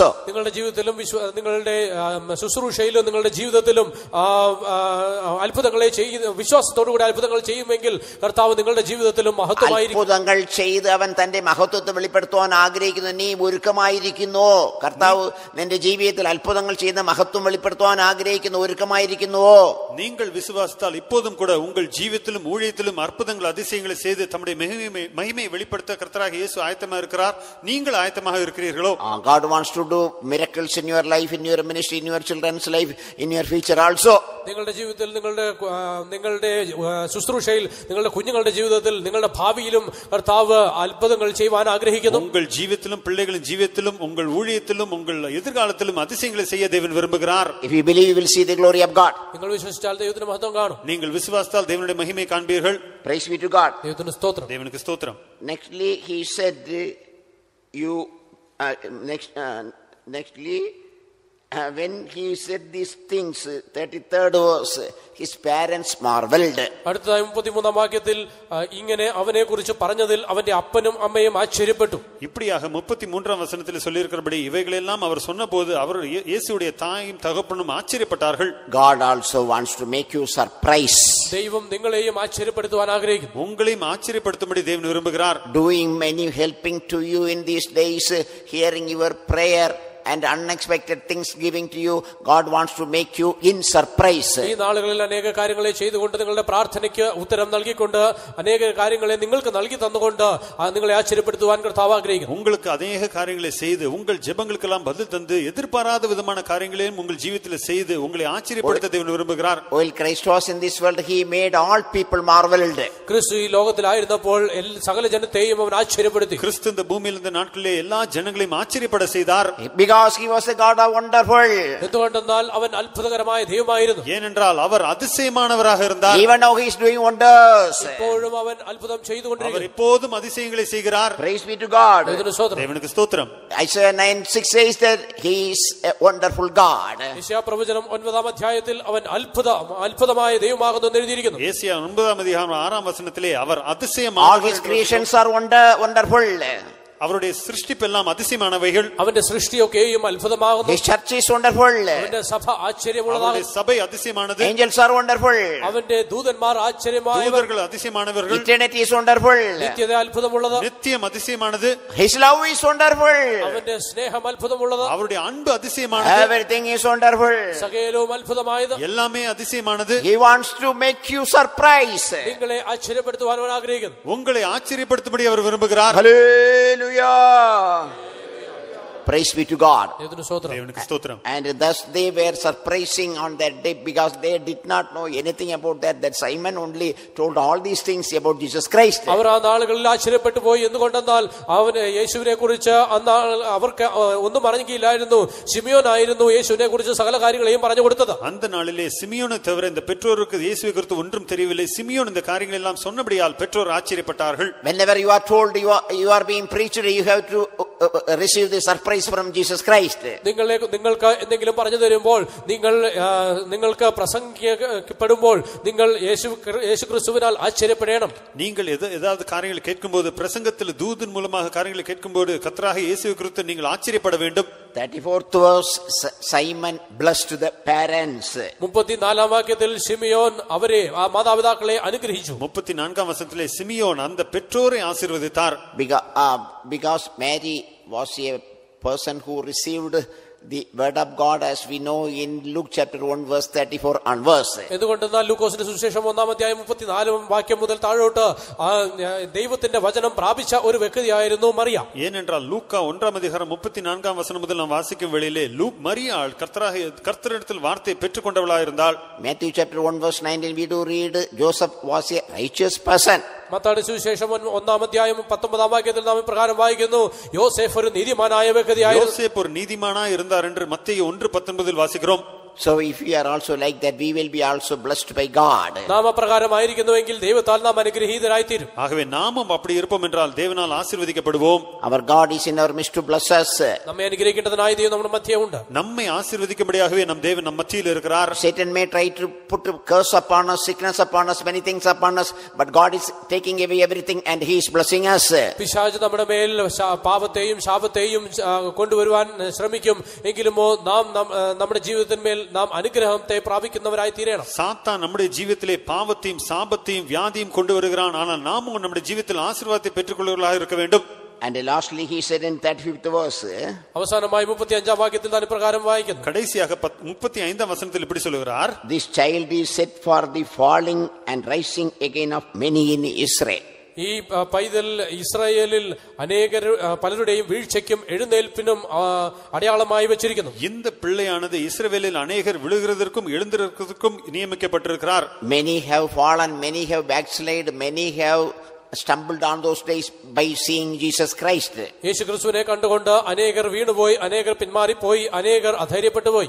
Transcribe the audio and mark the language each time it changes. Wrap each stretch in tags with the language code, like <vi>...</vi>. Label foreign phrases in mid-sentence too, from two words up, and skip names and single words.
<ml>നിങ്ങളുടെ ജീവിതത്തിലും നിങ്ങളുടെ ശുശ്രൂഷയിലും നിങ്ങളുടെ ജീവിതത്തിലും അത്ഭുതങ്ങളെ ചെയ്യുന്ന വിശ്വാസത്തോടുകൂടി അത്ഭുതങ്ങൾ ചെയ്യുമെങ്കിൽ കർത്താവ് നിങ്ങളുടെ ജീവിതത്തിലും മഹത്വമായിരിക്കും. അത്ഭുതങ്ങൾ ചെയ്ത് അവൻ തന്റെ മഹത്വത്തെ വെളിപ്പെടുത്തുവാൻ ആഗ്രഹിക്കുന്നു. നീ ഒരുക്കമായിരിക്കുന്നു. കർത്താവ് നിന്റെ ജീവിതത്തിൽ അത്ഭുതങ്ങൾ ചെയ്യുന്ന മഹത്വം വെളിപ്പെടുത്തുവാൻ ആഗ്രഹിക്കുന്നു. ഒരുക്കമായിരിക്കുന്നുവോ?</ml> <ta>நீங்கள் விசுவாசித்தால் இப்போதும் கூட உங்கள் ஜீவியத்திலும் ஊழியத்திலும் அற்புதங்கள் அதிசயங்களை செய்து தம்முடைய மகிமையை வெளிப்படுத்த கர்த்தராகிய இயேசு ஆயத்தமாக இருக்கிறார். நீங்கள் ஆயத்தமாக இருக்கிறீர்களோ?</ta> <en>God wants to do miracles in your life, in your ministry, in your children's life, in your future also.</en> <ml>നിങ്ങളുടെ ജീവിതത്തിൽ നിങ്ങളുടെ ശുശ്രൂഷയിൽ നിങ്ങളുടെ കുഞ്ഞുങ്ങളുടെ ജീവിതത്തിൽ നിങ്ങളുടെ ഭാവിയിലും കർത്താവ് അത്ഭുതങ്ങൾ ചെയ്യുവാൻ ആഗ്രഹിക്കുന്നു.</ml> <ta>உங்கள் ஜீவியத்திலும் பிள்ளைகளின் ஜீவியத்திலும் உங்கள் ஊழியத்திலும் உங்கள் எதிர்காலத்திலும் அதிசயங்களை செய்ய தேவன் விரும்புகிறார்.</ta> <en>If you believe, you will see the glory of God.</en> <ml>നിങ്ങൾ വിശ്വസിച്ചാൽ ദൈവത്തിന്റെ മഹത്വം കാണും.</ml> <ta>நீங்கள் விசுவாசித்தால் தேவனுடைய மகிமை காண்பீர்கள்.</ta> <en>Praise be to God.</en> <ml>ദൈവത്തിന് സ്തോത്രം.</ml> <ta>தேவனுக்கு ஸ்தோத்திரம்.</ta> <en>Nextly he said when he said these things, 33rd verse, his parents marveled.</en> <ml>അടുത്തതായി 33-ാം വാക്യത്തിൽ ഇങ്ങനെ അവനെ കുറിച്ച് പറഞ്ഞതിൽ അവന്റെ അപ്പനും അമ്മയും ആശ്ചര്യപ്പെട്ടു.</ml> <ta>இப்படியாக 33-ஆம் வசனத்தில் சொல்லியிருக்கிறபடி இவைகளெல்லாம் அவர் சொன்னபோது அவர் இயேசுவுடைய தாயும் தகப்பனும் ஆச்சரியப்பட்டார்கள்.</ta> <en>God also wants to make you surprise.</en> <ml>ദൈവം നിങ്ങളെയും ആശ്ചര്യപ്പെടുത്തുവാൻ ആഗ്രഹിക്കുന്നു.</ml> <ta>உங்களையும் ஆச்சரியப்படுத்தும்படி தேவன் விரும்புகிறார்.</ta> <en>Doing many helping to you in these days, hearing your prayer and unexpected things giving to you. God wants to make you in surprise.</en> <ml>ഈ നാളുകളിൽ അനേക കാര്യങ്ങളെ ചെയ്തുകൊണ്ട് നിങ്ങളുടെ പ്രാർത്ഥനയ്ക്ക് ഉത്തരം നൽകിക്കൊണ്ട് അനേക കാര്യങ്ങളെ നിങ്ങൾക്ക് നൽകി തന്നുകൊണ്ട് നിങ്ങളെ ആശ്ചര്യപ്പെടുത്തുവാൻ കർത്താവ് ആഗ്രഹിക്കുന്നു.</ml> <ta>உங்களுக்கு அநேக காரியங்களை செய்து உங்கள் ஜெபங்களுக்கெல்லாம் பதில் தந்து எதிர்பாராத விதமான காரியங்களையும் உங்கள் ஜீவிதத்தில் செய்து உங்களை ஆச்சரியப்படுத்த தேவன் விரும்புகிறார்.</ta> <en>While Christ was in this world, he made all people marveled.</en> <ml>ക്രിസ്തു ഈ ലോകത്തിലായിരുന്നപ്പോൾ സകല ജനത്തെയും അവൻ ആശ്ചര്യപ്പെടുത്തി.</ml> <ta>கிறிஸ்து இந்த பூமியில் இருந்த நாட்களிலே எல்லா ஜனங்களையும் ஆச்சரியப்பட செய்தார்.</ta> <en>Because Because he was a God of wonderful.</en> <ml>എന്തുകൊണ്ടെന്നാൽ അവൻ അത്ഭുതകരമായ ദൈവമായിരുന്നു.</ml> <ta>ஏனென்றால் அவர் அதிசயமானவராக இருந்தார்.</ta> <en>Even now he is doing wonders.</en> <ml>ഇപ്പോഴും അവൻ അത്ഭുതം</ml> <ta>அவர்</ta> <ml>ചെയ്തുകൊണ്ടിരിക്കുന്നു.</ml> <ta>இப்போதும் அதிசயங்களை செய்கிறார்.</ta> <en>Praise be to God.</en> <ml>ദൈവത്തിന് സ്തോത്രം.</ml> <ta>தேவனுக்கு ஸ்தோத்திரம்.</ta> <en>Isaiah 9:6 says that he is a wonderful God.</en> <ml>യെശയ്യാ പ്രവചനം 9-ാം അധ്യായത്തിൽ അവൻ അത്ഭുതമായ ദൈവമാകുന്നു എന്ന് എഴുതിയിരിക്കുന്നു. യേശയ്യാ 9-ാം അധ്യായം 6-ാം വചനത്തിലെ அவர்</ml> <en>All</en> <ta>அதிசயமானவர்.</ta> <en>his creations are wonderful.</en> <ta>அவருடைய சிருஷ்டிப்பெல்லாம் அதிசயமானவைகள்.</ta> <ml>അവന്റെ സൃഷ്ടിയൊക്കെയും അത്ഭുതമാകുന്നു.</ml> <en>His church is wonderful.</en> <ml>അവന്റെ സഭ ആശ്ചര്യമുള്ളതാണ്.</ml> <ta>அவருடைய சபை அதிசயமானது.</ta> <en>Angels are wonderful.</en> <ml>അവന്റെ ദൂതന്മാർ ആശ്ചര്യമായവർ.</ml> <ta>தூதர்கள் அதிசயமானவர்கள்.</ta> <en>Eternity is wonderful.</en> <ml>നിത്യത അത്ഭുതമുള്ളത്.</ml> <ta>நித்தியம் அதிசயமானது.</ta> <en>His love is wonderful.</en> <ml>അവന്റെ സ്നേഹം അത്ഭുതമുള്ളത്.</ml> <ta>அவருடைய அன்பு அதிசயமானது.</ta> <en>Everything is wonderful.</en> <ml>സകലവും അത്ഭുതമായത്.</ml> <ta>எல்லாமே அதிசயமானது.</ta> <en>He wants to make you surprise.</en> <ml>നിങ്ങളെ ആശ്ചര്യപ്പെടുത്തുവാൻ അവൻ ആഗ്രഹിക്കുന്നു.</ml> <ta>உங்களை ஆச்சரியப்படுத்தும்படி அவர் விரும்புகிறார்.</ta> <en>Hallelujah. Praise be to God.</en> <ml>ദൈവത്തിന് സ്തോത്രം.</ml> <ta>தேவனுக்கு ஸ்தோத்திரம்.</ta> <en>And thus they were surprising on that day because they did not know anything about that. That Simon only told all these things about Jesus Christ.</en> <ml>അവർ ആ നാളുകളിൽ ആശ്ചര്യപ്പെട്ടു പോയി. എന്തുകൊണ്ടെന്നാൽ അവന് യേശുവിനെ കുറിച്ച് അവർക്ക് ഒന്നും അറിഞ്ഞില്ലായിരുന്നു. ശിമിയോനായിരുന്നു യേശുവിനെ കുറിച്ച് സകല കാര്യങ്ങളെയും പറഞ്ഞു കൊടുത്തത്.</ml> <ta>அந்த நாளிலே சிமியோனை தவிர இந்த பெற்றோருக்கு இயேசுவை குறித்து ஒன்றும் தெரியவில்லை. சிமியோன் இந்த காரியங்கள் எல்லாம் சொன்னபடியால் பெற்றோர் ஆச்சரியப்பட்டார்கள்.</ta> <en>Whenever you are told you are being preached, you have to receive the surprise from Jesus Christ.</en> <ml>നിങ്ങൾക്ക് എന്തെങ്കിലും പറഞ്ഞു തരുമ്പോൾ നിങ്ങൾക്ക് പ്രസംഗിക്കപ്പെടുമ്പോൾ നിങ്ങൾ യേശുക്രിസ്തുവിനാൽ ആശ്ചര്യപ്പെടണം.</ml> <ta>நீங்கள் ஏதாவது காரியங்களை கேட்கும்போது பிரசங்கத்தில் தூதன் மூலமாக காரியங்களை கேட்கும்போது கர்த்தராகிய இயேசுவை குறித்து நீங்கள் ஆச்சரியப்பட வேண்டும்.</ta> <en>34th verse, Simon blessed the parents.</en> <ml>34-ാം വാക്യത്തിൽ ശിമിയോൻ അവരെ ആ മാതാപിതാക്കളെ അനുഗ്രഹിച്ചു. 34-ാം വചനത്തിലെ സിമിയോൻ</ml> <ta>அந்த பெற்றோரை ஆசீர்வதித்தார்.</ta> <en>Because Mary was a person who received the word of God, as we know in Luke chapter 1 verse 34 onwards.</en> <ml>എന്തുകൊണ്ടെന്നാൽ ലൂക്കോസിന്റെ സുവിശേഷം 1-ാം അധ്യായം 34-ാം വാക്യം മുതൽ താഴോട്ട് ദൈവത്തിന്റെ വചനം പ്രാപിച്ച ഒരു വ്യക്തിയായിരുന്നു മറിയ.</ml> <ta>ஏனென்றால் லூக்கா 1-ாம் அதிகாரம் 34-ாம் வசனம் முதல் நாம் வாசிக்கும் வேளையிலே மரியாள் கர்த்தரிடத்தில் வார்த்தையை பெற்றுக்கொண்டவளாக இருந்தாள்.</ta> <en>Matthew chapter 1 verse 19 we do read Joseph was a righteous person.</en> <ml>മത്തായിയുടെ സുവിശേഷം 1-ാം അധ്യായം 19-ാം വാക്യത്തിൽ നാം ഇപ്രകാരം വായിക്കുന്നു, യോസേഫ് ഒരു നീതിമാനായ വ്യക്തിയായിരുന്നു.</ml> <ta>யோசேப்பு ஒரு நீதிமானாய் இருந்தார் என்று மத்தேயு 1:19 வாசிக்கிறோம்.</ta> <en>So if we are also like that, we will be also blessed by God.</en> <ml>നാം അപ്രകാരമായിരിക്കുന്നുവെങ്കിൽ ദൈവത്താൽ നാം അനുഗ്രഹീതരായിത്തീരും.</ml> <ta>ஆகவே நாமும் அப்படி இருப்போம் என்றால் தேவனால் ஆசீர்வதிக்கப்படுவோம்.</ta> <en>Our God is in our midst to bless us.</en> <ml>നമ്മെ അനുഗ്രഹിക്കേണ്ടതിനായി ദൈവം നമ്മുടെ മധ്യേ ഉണ്ട്.</ml> <ta>நம்மை ஆசீர்வதிக்கும்படியாகவே நம் தேவன் நம் மத்தியில் இருக்கிறார்.</ta> <en>Satan may try to put a curse upon us, sickness upon us, many things upon us, but God is taking away everything and he is blessing us.</en> <ml>പിശാച് നമ്മുടെ മേൽ പാപത്തെയും ശാപത്തെയും കൊണ്ടുവരുവാൻ ശ്രമിക്കും. എങ്കിലുമോ നാം നമ്മുടെ ജീവിതത്തിന്മേൽ നാം അനുഗ്രഹത്തെ പ്രാപിക്കുന്നവരായി തീരണം.</ml> <ta>சாத்தான் நம்முடைய ஜீவிதத்திலே பாவத்தையும் சாபத்தையும் வியாதியும் கொண்டு வருகிறான். ஆனால் நாமும் நம்முடைய ஜீவிதத்தில் ஆசீர்வாதத்தை பெற்றுக்கொள்கிறவர்களாக இருக்க வேண்டும்.</ta> <en>And lastly he said in 35th verse,</en> <ml>അവസാനമായി 35-ാം വാക്യത്തിൽ താൻ ഇപ്രകാരം വായിക്കുന്നു.</ml> <ta>கடைசியாக 35-ாம் வசனத்தில் இப்படி சொல்கிறார்,</ta> <en>this child is set for the falling and rising again of many in Israel.</en> <ml>ഈ പൈതൽ ഇസ്രായേലിൽ പലരുടെയും വീഴ്ചയ്ക്കും എഴുന്നേൽപ്പിനും അടയാളമായി വെച്ചിരിക്കുന്നു.</ml> <ta>இந்த பிள்ளையானது இஸ்ரவேலில் அநேகர் விழுகிறதற்கும் எழுந்திருக்கிறதற்கும் நியமிக்கப்பட்டிருக்கிறார்.</ta> <en>Many have fallen, many have backslid, many have stumbled on those days by seeing Jesus Christ.</en> <ml>യേശുക്രിസ്തുവിനെ കണ്ടുകൊണ്ട് അനേകർ വീണുപോയി, അനേകർ പിന്മാറിപ്പോയി, അനേകർ അധൈര്യപ്പെട്ടു പോയി.</ml>